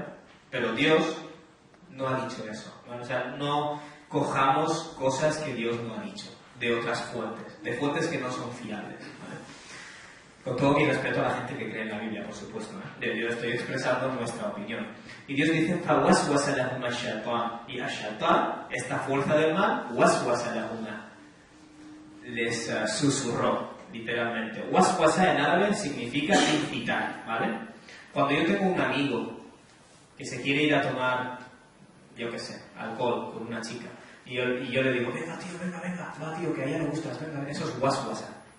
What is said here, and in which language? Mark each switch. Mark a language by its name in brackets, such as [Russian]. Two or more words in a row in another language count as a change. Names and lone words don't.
[Spanish] Pero Dios no ha dicho eso, ¿vale? O sea, no cojamos cosas que Dios no ha dicho de otras fuentes, de fuentes que no son fiables, ¿vale? Con todo mi respeto a la gente que cree en la Biblia, por supuesto, ¿eh? Yo estoy expresando nuestra opinión. Y Dios dice: [Arabic] فَوَسْوَسَ لَهُمَا الشَّيْطَانُ, [Spanish] y a Shaitán, esta fuerza del mal, [Arabic] وَسْوَسَ لَهُمَا, [Spanish] les susurró, literalmente. Waswasa en árabe significa incitar, ¿vale? Cuando yo tengo un amigo que se quiere ir a tomar, yo qué sé, alcohol con una chica, y yo le digo: venga tío, venga, va tío, que a ella le gustas, venga, eso es waswasa.